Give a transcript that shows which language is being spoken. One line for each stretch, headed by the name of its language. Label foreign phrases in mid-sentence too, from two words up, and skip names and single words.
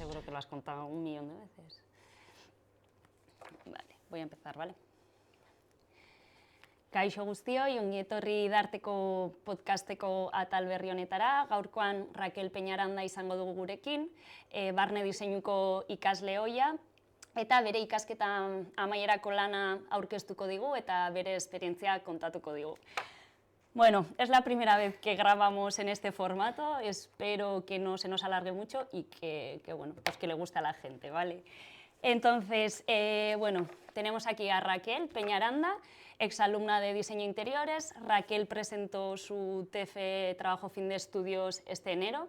Spanish: que lo has contado 1.000.000 de veces. Vale, voy a empezar, ¿vale?
Basque: Kaixo guztioi, ongi etorri Idarteko podcasteko atal berri honetara. Gaurkoan Raquel Peñaranda izango dugu gurekin, barne diseinuko ikasle ohia, eta bere ikasketa amaierako lana aurkeztuko digu eta bere esperientzia kontatuko digu.
Spanish: Bueno, es la primera vez que grabamos en este formato, espero que no se nos alargue mucho y bueno, pues que le guste a la gente, ¿vale? Entonces, bueno, tenemos aquí a Raquel Peñaranda, exalumna de Diseño Interiores. Raquel presentó su TF Trabajo Fin de Estudios este enero.